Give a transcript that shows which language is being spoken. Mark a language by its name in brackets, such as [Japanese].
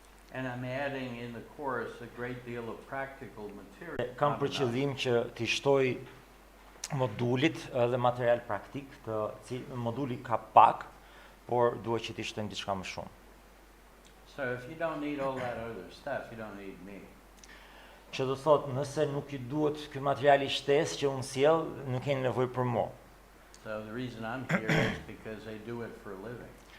[English] And I'm adding in the course a great deal of practical material. [Albanian] Kam për qëllim që t'i shtoj modulit dhe material praktik, moduli ka pak, por duhet që t'i shtojmë diçka më shumë. [English] So if you don't need all that other stuff, you don't need me. [Albanian] Që do thotë, nëse nuk ju duhet ky material I shtesë që unë sjell, nuk keni nevojë për mua. [English] So the reason I'm here is because I do it for a living.